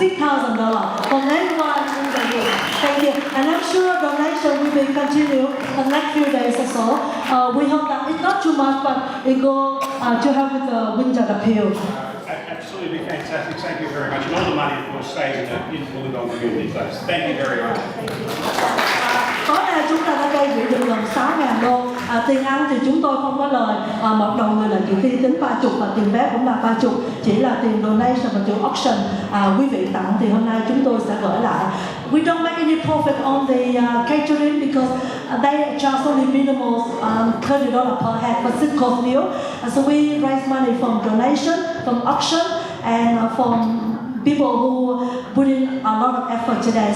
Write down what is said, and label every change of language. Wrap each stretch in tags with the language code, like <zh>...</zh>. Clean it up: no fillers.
<en>$6,000 from everyone in the room. Thank you. And I'm sure donation will be continued the next few days or so. We hope that it's not too much, but it go to help with the winter appeal. Absolutely fantastic. Thank you very much. And all the money, of course, stays in Wollongong community place. Thank you very much.</en> <vi>Tối nay chúng ta đã gây quỹ được gần 6.000 đô. Tiền ăn thì chúng tôi không có lời. Một đầu người là chỉ khi tính 30 và tiền vé cũng là 30. Chỉ là tiền donation và tiền auction. Quý vị tặng thì hôm nay chúng tôi sẽ gửi lại.</vi> <en>We don't make any profit on the catering because they charge only minimal $30 per head for 6 course meal. So we raise money from donation, from auction, and from people who put in a lot of effort today.</en>